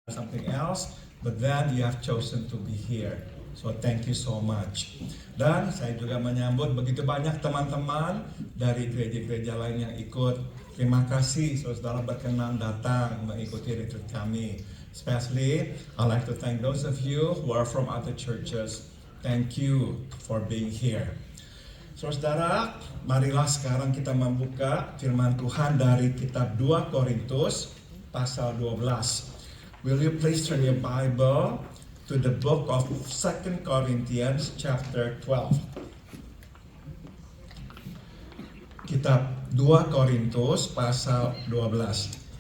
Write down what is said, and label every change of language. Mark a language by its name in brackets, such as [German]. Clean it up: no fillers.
[English] something else, but then you have chosen to be here. So thank you so much. [Indonesian] Dan saya juga menyambut begitu banyak teman-teman dari gereja-gereja lain yang ikut. Terima kasih saudara berkenan datang mengikuti retreat kami. [English] Especially, I'd like to thank those of you who are from other churches. Thank you for being here. [Indonesian] Saudara, marilah sekarang kita membuka firman Tuhan dari kitab 2 Korintus pasal 12. [English] Will you please turn your Bible to the book of 2 Corinthians chapter 12. [Indonesian] Kitab 2 Korintus pasal 12.